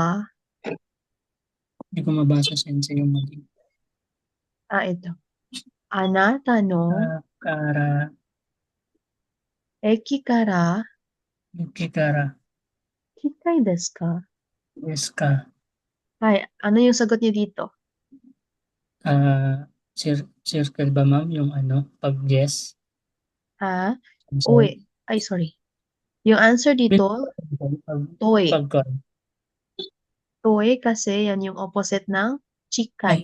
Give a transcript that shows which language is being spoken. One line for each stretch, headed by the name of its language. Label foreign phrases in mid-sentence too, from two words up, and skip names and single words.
Filipino: Hindi ko mabasa sensei yung mali. ito.
Japanese: あなたのから, 駅からゆきから, 近いですか? ですか?
Filipino: Hi, ano yung sagot niyo dito? Circle ba ma'am yung ano, pag yes? Ha? Sensei? Uy, ay sorry. Yung answer dito, toy. Pag Toy kasi yan yung opposite ng chikai.